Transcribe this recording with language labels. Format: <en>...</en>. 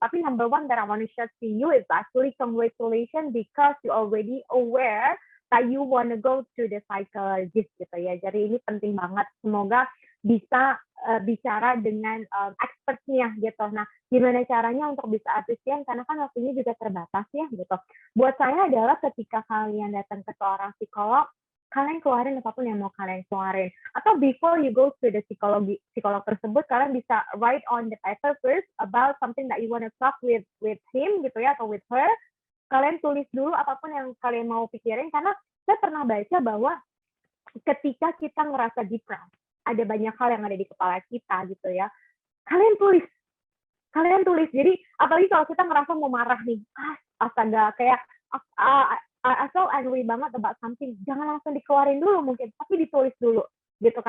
<en>Tapi number one that I want to share to you is actually congratulations because you already aware that you want to go to the psychologist gitu ya.</en> <id>Jadi ini penting banget. Semoga bisa bicara dengan expertnya gitu. Nah, gimana caranya untuk bisa efisien? Karena kan waktunya juga terbatas ya gitu. Buat saya adalah ketika kalian datang ke seorang psikolog, kalian keluarin apapun yang mau kalian keluarin.</id> <en>Atau before you go to the</en> <id>psikolog tersebut, kalian bisa</id> <en>write on the paper first about something that you want to talk with him gitu ya,</en> <id>atau</id> <en>with her.</en> <id>Kalian tulis dulu apapun yang kalian mau pikirin, karena saya pernah baca bahwa ketika kita ngerasa depressed, ada banyak hal yang ada di kepala kita gitu ya. Kalian tulis. Jadi apalagi kalau kita ngerasa mau marah nih, astaga, kayak</id> <en>I feel angry</en> <id>banget</id> <en>about something,</en> <id>jangan langsung dikeluarin dulu mungkin, tapi ditulis dulu gitu.</id>